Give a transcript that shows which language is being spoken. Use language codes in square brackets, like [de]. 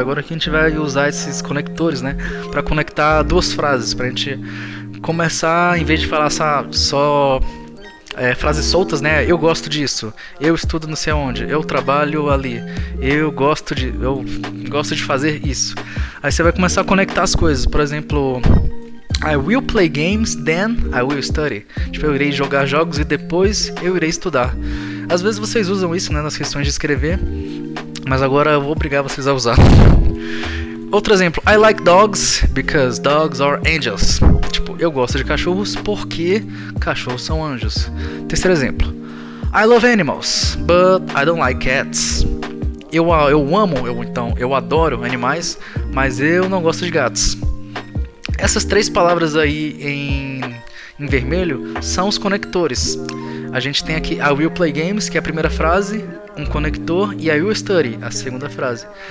[pt] Agora aqui a gente vai usar esses conectores, né, pra conectar duas frases, pra gente começar, em vez de falar só frases soltas, né? Eu gosto disso. Eu estudo não sei onde. Eu trabalho ali. Eu gosto de fazer isso. Aí você vai começar a conectar as coisas. Por exemplo, [en] I will play games, then I will study. [pt] Tipo, eu irei jogar jogos e depois eu irei estudar. Às vezes vocês usam isso, né, nas questões de escrever, mas agora eu vou obrigar vocês a usar. Outro exemplo, [en] I like dogs because dogs are angels. [pt] Tipo, eu gosto de cachorros porque cachorros são anjos. Terceiro exemplo, [en] I love animals, but I don't like cats. [pt] Eu adoro animais, mas eu não gosto de gatos. Essas três palavras aí em vermelho são os conectores. A gente tem aqui [en] I will play games, [pt] que é a primeira frase, um conector, e [en] I will study, [pt] a segunda frase.